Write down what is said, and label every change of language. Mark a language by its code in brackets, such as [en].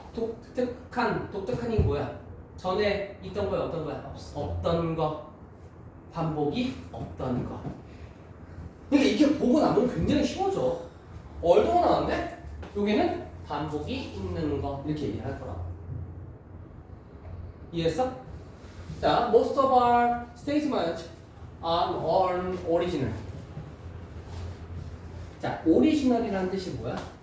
[ko] 독특한이 뭐야? 전에 있던 거야, 없던 거야? 없던 거. 반복이 없던 거. 그러니까 이렇게 보고 나면 굉장히 쉬워져. 얼동어 나왔는데 여기는 반복이 있는 거 이렇게 얘기할 거라고. 이해했어? [en] 자, most of our statements are original. [ko] 자, 오리지널이라는 뜻이 뭐야?